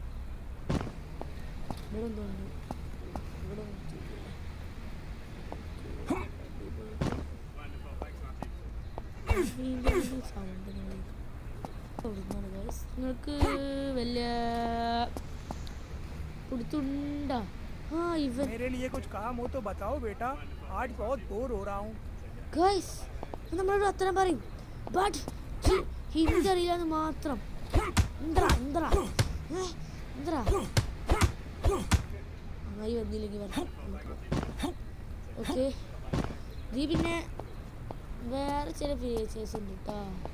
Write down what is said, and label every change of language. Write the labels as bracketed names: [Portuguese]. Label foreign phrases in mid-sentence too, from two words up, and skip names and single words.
[Malayalam] ഇവിടെ എന്തുണ്ട്? ഇവിടെ സൗണ്ട് നിങ്ങൾക്ക് വലിയ പിടുത്തുണ്ടോ? [Hindi] मेरे लिए कुछ काम हो तो बताओ बेटा, आज बहुत बोर हो रहा हूँ. [Malayalam] ഗൈസ്, നമ്മളോട് അത്രയും പറയും, ബട്ട് ഹിന്ദി അറിയില്ലെന്ന് മാത്രം. അമ്മായി വന്നില്ലെങ്കിൽ ഓക്കെ. ഇത് പിന്നെ വേറെ ചില ഫീച്ചേഴ്സ് ഉണ്ട് കേട്ടോ.